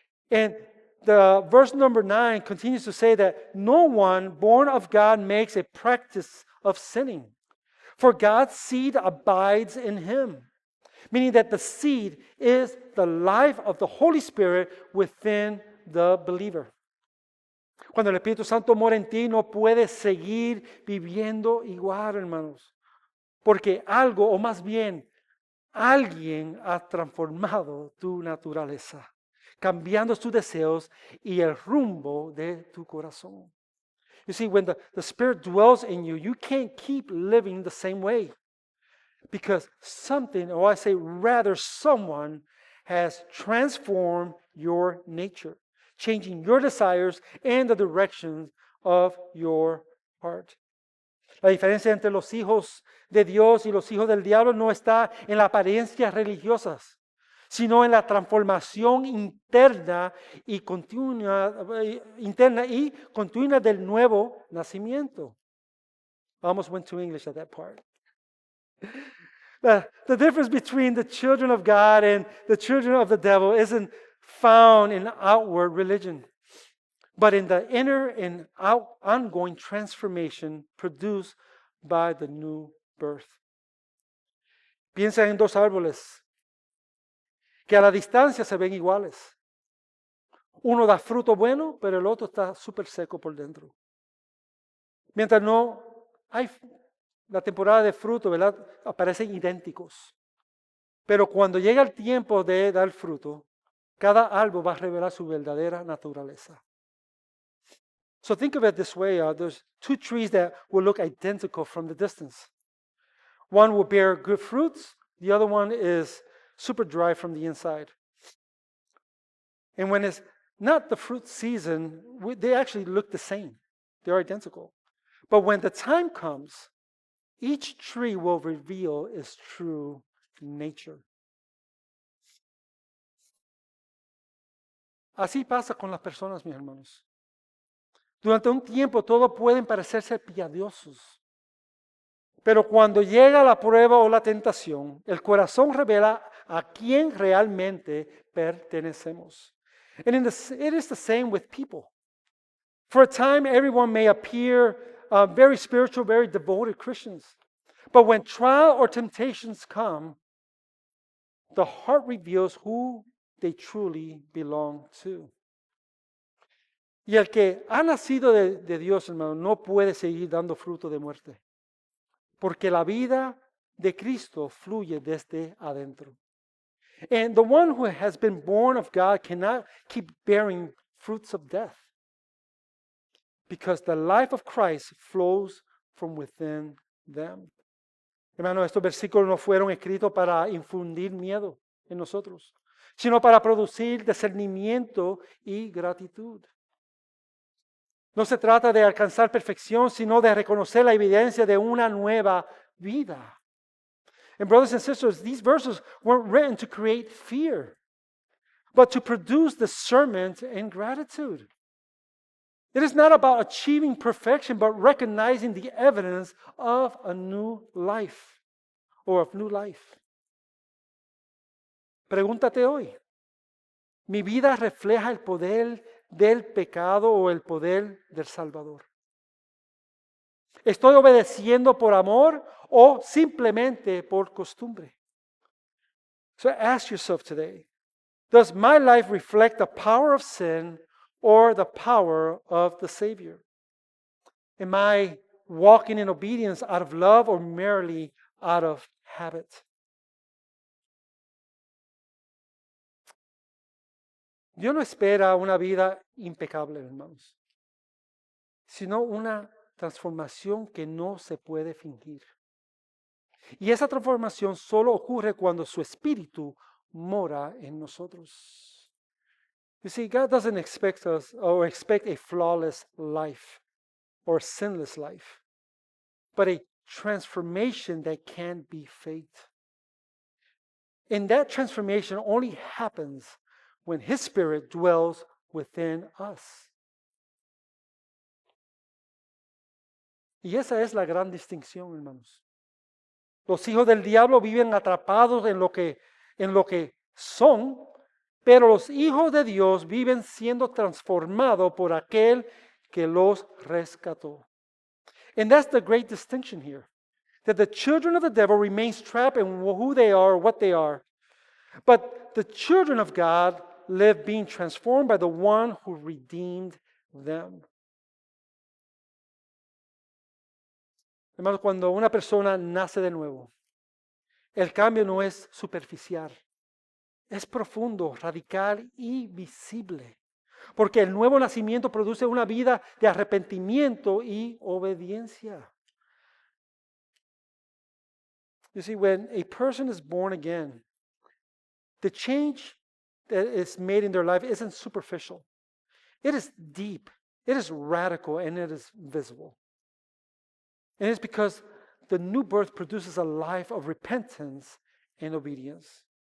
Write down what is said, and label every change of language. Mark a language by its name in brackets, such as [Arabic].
[English] And the verse number 9 continues to say that no one born of God makes a practice of sinning, for God's seed abides in him. Meaning that the seed is the life of the Holy Spirit within the believer. [Spanish] Cuando el Espíritu Santo mora en ti, no puedes seguir viviendo igual, hermanos. Porque algo, o más bien, alguien ha transformado tu naturaleza, cambiando tus deseos y el rumbo de tu corazón. [English] You see, when the Spirit dwells in you, you can't keep living the same way. Because something, or I say rather someone, has transformed your nature, changing your desires and the direction of your heart. [Spanish] La diferencia entre los hijos de Dios y los hijos del diablo no está en las apariencias religiosas, sino en la transformación interna y continua del nuevo nacimiento. [English] I almost went to English at that part. The difference between the children of God and the children of the devil isn't found in outward religion, but in the inner and ongoing transformation produced by the new birth. [Spanish] Piensa en dos árboles que a la distancia se ven iguales. Uno da fruto bueno, pero el otro está súper seco por dentro. Mientras no hay la temporada de fruto, ¿verdad?, aparecen idénticos. Pero cuando llega el tiempo de dar fruto, cada árbol va a revelar su verdadera naturaleza. [English] So think of it this way. There's two trees that will look identical from the distance. One will bear good fruits. The other one is super dry from the inside. And when it's not the fruit season, they actually look the same. They're identical. But when the time comes, each tree will reveal its true nature. [Spanish] Así pasa con las personas, mis hermanos. Durante un tiempo todos pueden parecerse piadosos. Pero cuando llega la prueba o la tentación, el corazón revela a quién realmente pertenecemos. [English] And it is the same with people. For a time, everyone may appear very spiritual, very devoted Christians. But when trial or temptations come, the heart reveals who they truly belong to. [Spanish] Y el que ha nacido de Dios, hermano, no puede seguir dando fruto de muerte. Porque la vida de Cristo fluye desde adentro. [English] And the one who has been born of God cannot keep bearing fruits of death. Because the life of Christ flows from within them. [Spanish] Hermano, estos versículos no fueron escritos para infundir miedo en nosotros, sino para producir discernimiento y gratitud. No se trata de alcanzar perfección, sino de reconocer la evidencia de una nueva vida. [English] And brothers and sisters, these verses weren't written to create fear, but to produce discernment and gratitude. It is not about achieving perfection, but recognizing the evidence of a new life, or of new life. [Spanish] Pregúntate hoy, ¿mi vida refleja el poder del pecado o el poder del Salvador? ¿Estoy obedeciendo por amor o simplemente por costumbre? [English] So ask yourself today, does my life reflect the power of sin or the power of the Savior? Am I walking in obedience out of love or merely out of habit? [Spanish] Dios no espera una vida impecable, hermanos, sino una transformación que no se puede fingir. Y esa transformación solo ocurre cuando su espíritu mora en nosotros. [English] You see, God doesn't expect us or expect a flawless life or sinless life, but a transformation that can't be faked. And that transformation only happens when His Spirit dwells within us. [Spanish] Y esa es la gran distinción, hermanos. Los hijos del diablo viven atrapados en lo que son, pero los hijos de Dios viven siendo transformados por aquel que los rescató. [English] And that's the great distinction here. That the children of the devil remain trapped in who they are, what they are. But the children of God live being transformed by the one who redeemed them. [Spanish] Hermanos, cuando una persona nace de nuevo, el cambio no es superficial, es profundo, radical y visible. Porque el nuevo nacimiento produce una vida de arrepentimiento y obediencia. [English] You see, when a person is born again, the change that is made in their life isn't superficial. It is deep, it is radical, and it is visible. And it's because the new birth produces a life of repentance and obedience.